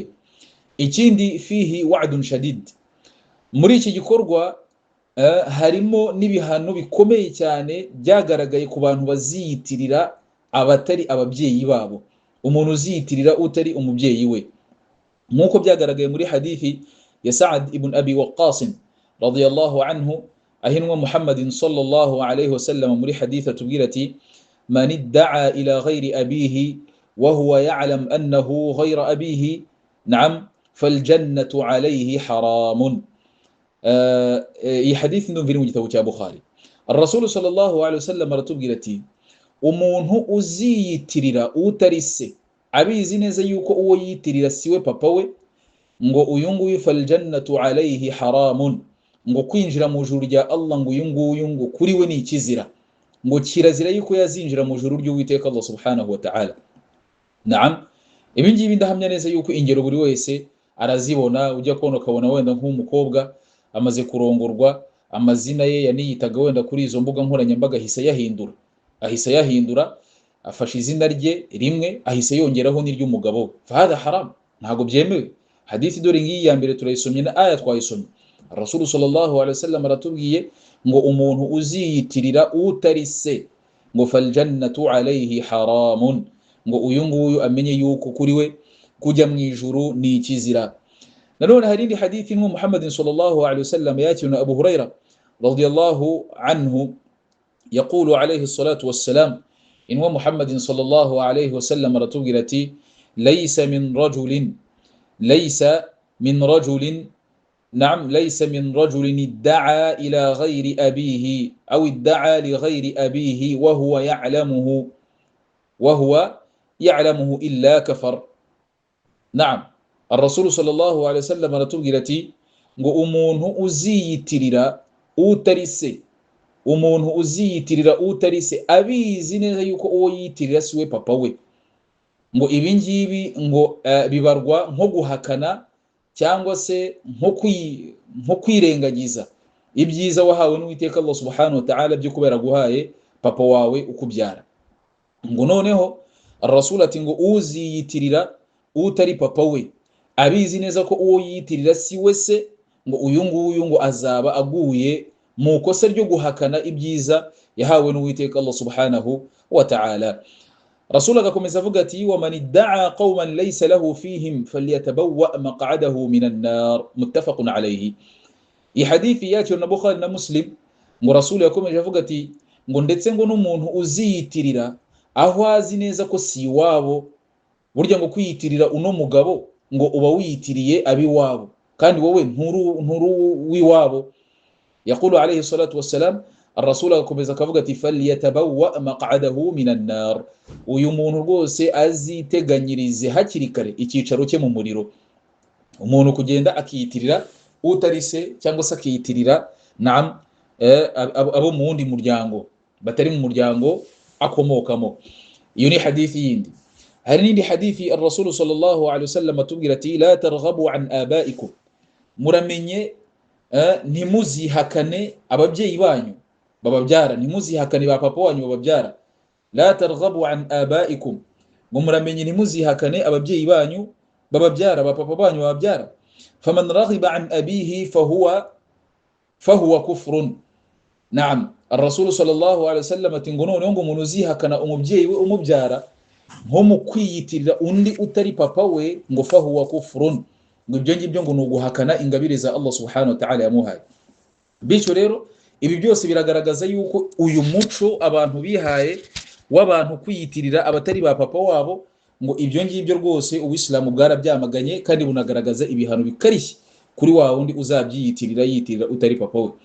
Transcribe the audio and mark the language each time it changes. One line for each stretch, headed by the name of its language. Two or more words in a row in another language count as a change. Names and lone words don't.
Kinyarwanda: Ikindi,
Arabic: فيه وعد شديد,
Kinyarwanda: muri iki gikorwa harimo n'ibihano bikomeye cyane byagaragaye ku bantu baziyitirira abatari ababyeyi babo, umuntu uziyitirira utari umubyeyi we, nkuko byagaragaye muri hadithi ya Sa'ad ibn Abi Waqqas
Arabic: رضي الله عنه,
Kinyarwanda: ahinwa Muhammadin
Arabic: صلى الله عليه وسلم
Kinyarwanda: muri haditha tubwira ati,
Arabic: من ادعى إلى غير أبيه وهو يعلم أنه غير أبيه فالجنة عليه حرام.
Kinyarwanda: Iyi hadithi ndumvira mu gitabo cya Bukhari. Ar-Rasul
Arabic: صلى الله عليه وسلم
Kinyarwanda: aratubwira ati, umuntu uziyitirira utari se abizi neza yuko uwo yiyitirira siwe papa we, ngo uyu nguyu
Arabic: فالجنة عليه حرام,
Kinyarwanda: ngo kwinjira mu juru rya Allah ngo uyu nguyu ngo kuri we ni ikizira, ngo kirazira yuko yazinjira mu juru ry'Uwiteka Allah
Arabic: سبحانه وتعالى.
Kinyarwanda: Ibi ngibi ndahamya neza yuko ingero buri wese arazibona. Ujya kubona ukabona wenda nk'umukobwa amaze kurongorwa, amazina ye yaniyitaga wenda kuri izo mbuga nkoranyambaga ahise yahindura, afashe izina rye rimwe ahise yongeraho n'iry'umugabo.
Arabic: فهذا حرام,
Kinyarwanda: ntago byemewe. Hadithi dore ngiyi ya mbere turayisomye na aya twayisomye. Rasul
Arabic: صلى الله عليه وسلم
Kinyarwanda: aratubwiye ngo umuntu uziyitirira utari se, ngo
Arabic: فالجنة عليه حرام,
Kinyarwanda: ngo uyu nguyu amenye yuko kuri we kujya mu ijuru ni ikizira. Nanone hari indi hadithi nko Muhammadin
Arabic: صلى الله عليه وسلم
Kinyarwanda: yakiruna Abu Huraira
Arabic: رضي الله عنه يقول عليه الصلاة والسلام,
Kinyarwanda: inwa Muhammadin
Arabic: صلى الله عليه وسلم
Kinyarwanda: aratubwira ati,
Arabic: ليس من رجل نعم ليس من رجل ادعى إلى غير أبيه أو ادعى لغير أبيه وهو يعلمه إلا كفر. نعم الرسول صلى الله عليه وسلم
Kinyarwanda: aratubwira ngo umuntu uziyitirira utarise abizi neza yuko uwo yitirira siwe papa we, ngo ibi ngibi ngo bibarwa nko guhakana cyangwa se nko kwirengagiza ibyiza wahawe n'Uwiteka Allah
Arabic: سبحانه وتعالى
Kinyarwanda: byo kubera guhaye papa wawe ukubyara. ngo noneho Rasul ati ngo uziyitirira utari papa we abizi neza ko uwo yiyitirira si we se, ngo uyu nguyu ngo azaba aguye mu kosa ryo guhakana ibyiza yahawe n'Uwiteka Allah
Arabic: سبحانه وتعالى. Rasul
Kinyarwanda: agakomeza avuga ati
Arabic: ومن ادعى قوما ليس له فيهم فليتبوأ مقعده من النار، متفق عليه.
Kinyarwanda: I hadithi yacu na Bukhari na Muslim, ngo Rasul yakomeje avuga ati ngo ndetse ngo n'umuntu uziyitirira aho azi neza ko si wabo, burya ngo kwiyitirira uno mugabo ngo uba wiyitiriye abi wabo kandi wowe nturu wiwabo.
Arabic: يقول عليه الصلاة والسلام,
Kinyarwanda: الرسول akomeza akavuga ati
Arabic: فليتبوأ مقعده من النار,
Kinyarwanda: uyu muntu rwose aziteganyirize hakiri kare icyicaro cye mu muriro. Umuntu kugenda akiyitirira utarise cyangwa se akiyitirira abo mu wundi muryango batari mu muryango akomokamo. Iyo ni hadithi yindi. Hari n'indi hadithi
Arabic: الرسول صلى الله عليه وسلم
Kinyarwanda: atubwira ati
Arabic: لا ترغبوا عن آبائكم,
Kinyarwanda: muramenye ntimuzihakane ababyeyi banyu bababyara, ntimuzihakane ba papa wanyu bababyara.
Arabic: لا ترغبوا عن آبائكم,
Kinyarwanda: ngo muramenye ntimuzihakane ababyeyi banyu bababyara, ba papa banyu bababyara.
Arabic: فمن رغب عن أبيه فهو كفر.
Kinyarwanda: Naam,
Arabic: الرسول صلى الله عليه وسلم
Kinyarwanda: ati ngo noneho ngo umuntu uzihakana umubyeyi we umubyara nko mu kwiyitirira undi utari papa we, ngo
Arabic: فهو كفر,
Kinyarwanda: ngo ibyo ngibyo ngo nuguhakana ingabire za Allah
Arabic: سبحانه وتعالى
Kinyarwanda: yamuhaye. Bityo rero ibi byose biragaragaza yuko uyu muco abantu bihaye w'abantu kwiyitirira abatari ba papa wabo, ngo ibyo ngibyo rwose Uislamu bwarabyamaganye kandi bunagaragaza ibihano bikarishye kuri wa wundi uzabyiyitirira utari papa we.